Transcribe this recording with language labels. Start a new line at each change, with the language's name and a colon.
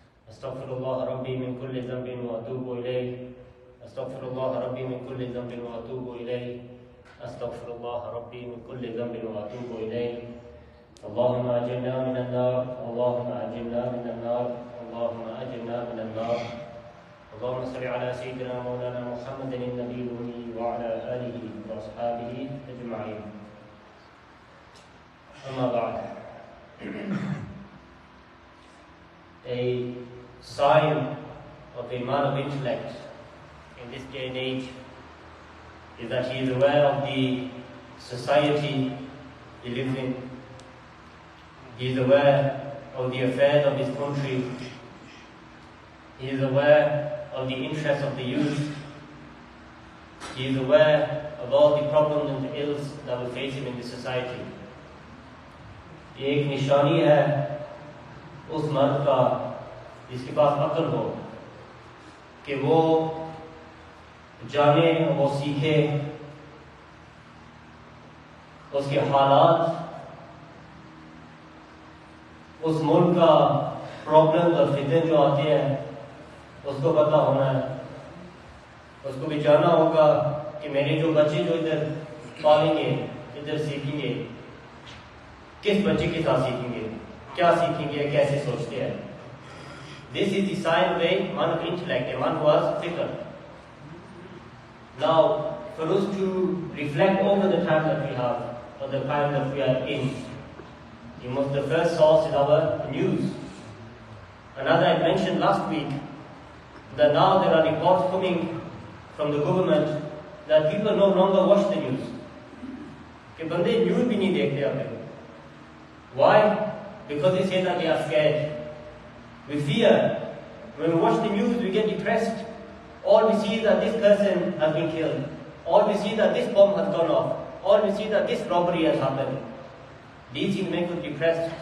Arabic: أستغفر الله ربي من كل ذنب وأتوب إليه أستغفر الله ربي من كل ذنب وأتوب إليه أستغفر الله ربي من كل ذنب وأتوب إليه اللهم أجرنا من النار اللهم أجرنا من النار اللهم أجرنا من النار اللهم صل على سيدنا مولانا محمد النبي الأمي وعلى آله وأصحابه أجمعين أما بعد.
English: A sign of a man of intellect in this day and age is that he is aware of the society he lives in. He is aware of the affairs of his country. He is aware of the interests of the youth. He is aware of all the problems and ills that will face him in the society.
Hindi: ये एक निशानी है उस मर्द का जिसके पास अक्ल हो कि वो जाने, वो सीखे उसके हालात, उस मुल्क का प्रॉब्लम और फितने जो आते हैं उसको पता होना है। उसको भी जानना होगा कि मेरे जो बच्चे जो इधर पालेंगे, इधर सीखेंगे, किस बच्चे के साथ सीखेंगे, क्या सीखेंगे, कैसे सोचते हैं।
English: This is the sign of a man of intellect, a man who has fikr. Now, for us to reflect over the time that we have, or the time that we are in, the first source is our news. And as I mentioned last week, that now there are reports coming from the government that people no longer watch the news.
Hindi: कि बंदे news भी नहीं देखते अब.
English: Why? Because they say that they are scared. We fear. When we watch the news, we get depressed. All we see is that this person has been killed. All we see that this bomb has gone off. All we see that this robbery has happened. These things make us depressed.